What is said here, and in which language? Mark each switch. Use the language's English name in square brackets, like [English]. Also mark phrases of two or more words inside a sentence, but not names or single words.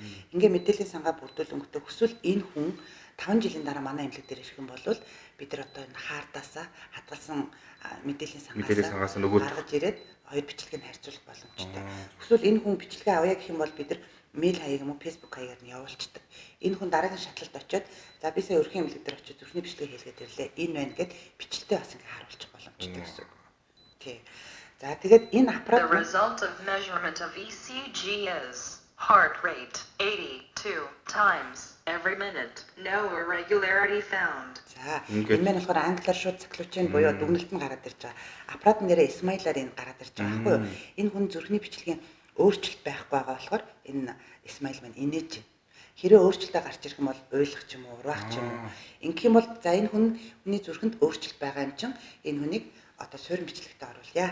[Mongolian] Ингээ мэдээллийн сангаа бүрдүүлэнгүүтээ хүсвэл энэ хүн 5 жилийн дараа манай эмнэлэг дээр ирэх юм бол бид нар одоо энэ хаартаасаа хадгалсан мэдээллийн сангаас гаргаж ирээд хоёр бичлэгийг харьцуулах боломжтой. Хүсвэл энэ хүн бичлэгээ авъя гэх юм бол бид нар мэйл хаяг юм уу фэйсбુક хаягаар нь явуулцдаг. Энэ хүн дараагийн шатлалд очиод за би сая өрхийн эмнэлэг дээр очиод зүрхний бичлэгээ хийлгээд ирлээ. Энэ байна гэд бичлэлтэй бас ингээ харуулчих боломжтой гэсэн үг. Тий. За тэгээд энэ аппарат [English] The result of measurement of ECG is heart rate 82 times every minute. No irregularity found. [Mongolian] За энэ маань болохоор англиар шууд циклучийн буюу дүгнэлт нь гараад ирж байгаа. Аппарат нэрээ Smile-аар энэ гараад ирж байгаа байхгүй юу? Энэ хүн зүрхний бичлэгийн өөрчлөлт байхгүй байгаа болохоор энэ Smile маань инээж байна. Хэрэв өөрчлөлтөө гарч ирэх юм бол уйлах ч юм уу, урвах ч юм уу. Ингэх юм бол за энэ хүний зүрхэнд өөрчлөлт байгаа юм чинь энэ хүнийг одоо суурин бичлэгтээ оруулъя.